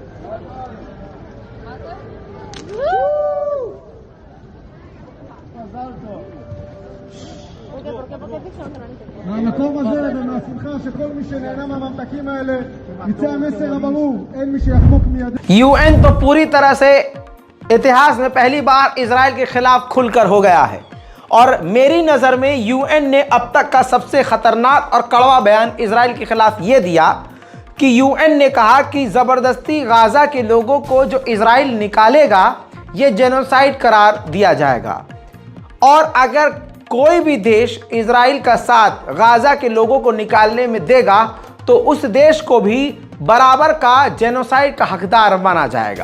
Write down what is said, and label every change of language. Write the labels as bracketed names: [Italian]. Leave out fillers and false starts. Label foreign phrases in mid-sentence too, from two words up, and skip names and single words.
[Hebrew] מהמקום הזה ומהשמחה שכל מי שנהנה מהממתקים האלה יצא המסר הברור, אין מי שיחמוק מידי. [Hindi] UN तो पूरी तरह से इतिहास में पहली बार इजराइल के खिलाफ खुलकर हो गया है और मेरी नज़र में यूएन ने अब तक का सबसे खतरनाक और कड़वा बयान इजराइल के खिलाफ ये दिया कि यूएन ने कहा कि ज़बरदस्ती गाज़ा के लोगों को जो इजराइल निकालेगा ये जेनोसाइड करार दिया जाएगा, और अगर कोई भी देश इजराइल का साथ गाज़ा के लोगों को निकालने में देगा तो उस देश को भी बराबर का जेनोसाइड का हकदार माना जाएगा।